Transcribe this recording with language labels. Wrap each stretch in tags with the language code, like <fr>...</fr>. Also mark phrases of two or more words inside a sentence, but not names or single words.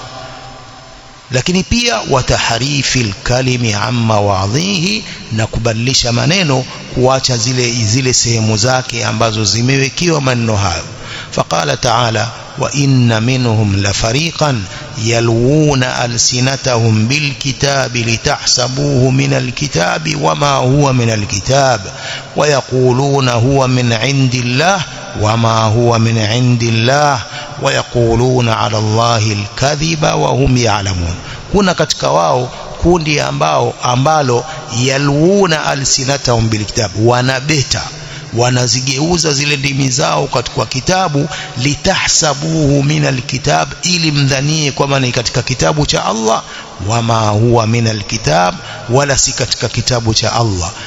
<sw>Lakini pia</sw> <ar>وتحريف الكلم عن مواضعه,</ar> <sw>na kubadilisha maneno kuacha zile sehemu zake ambazo zimewekewa maneno hayo.</sw> <ar>فقال تعالى وإن منهم لفريقا يلوون ألسنتهم بالكتاب لتحسبوه من الكتاب وما هو من الكتاب ويقولون هو من عند الله وما هو من عند الله ويقولون على الله الكذب وهم يعلمون.</ar> <sw>Kuna katika wao kundi ambalo</sw> <ar>يلوون ألسنتهم بالكتاب,</ar> <sw>wanabeta, wanazigeuza zile ndimi zao katika kitabu,</sw> <ar>لتحسبوه من الكتاب,</ar> <sw>ili mdhanie kwamba ni katika kitabu cha Allah,</sw> <ar>وما هو من الكتاب,</ar> <sw>wala si katika kitabu cha Allah.</sw>